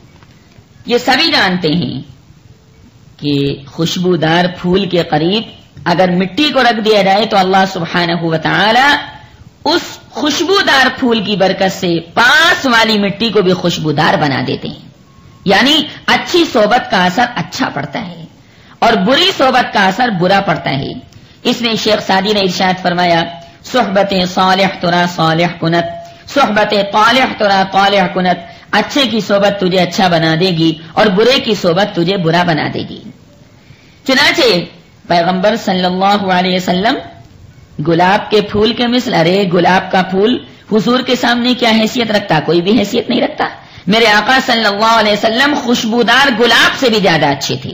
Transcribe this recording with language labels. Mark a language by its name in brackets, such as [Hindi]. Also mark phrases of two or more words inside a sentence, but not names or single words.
[Urdu] یہ سبھی جانتے ہیں کہ خوشبودار پھول کے قریب اگر مٹی کو رکھ دیا جائے تو اللہ سبحانہ و تعالی اس خوشبودار پھول کی برکت سے پاس والی مٹی کو بھی خوشبودار بنا دیتے ہیں. یعنی اچھی صحبت کا اثر اچھا پڑتا ہے اور بری صحبت کا اثر برا پڑتا ہے. اس نے شیخ سعدی نے ارشاد فرمایا [Persian] صحبت صالح ترا صالح کنت، صحبت طالح ترا طالح کنت، [Urdu] اچھے کی صحبت تجھے اچھا بنا دے گی اور برے کی صحبت تجھے برا بنا دے گی. چنانچہ پیغمبر صلی اللہ علیہ وسلم گلاب کے پھول کے مثل، ارے گلاب کا پھول حضور کے سامنے کیا حیثیت رکھتا؟ کوئی بھی حیثیت نہیں رکھتا. میرے آقا صلی اللہ علیہ وسلم خوشبودار گلاب سے بھی زیادہ اچھے تھے.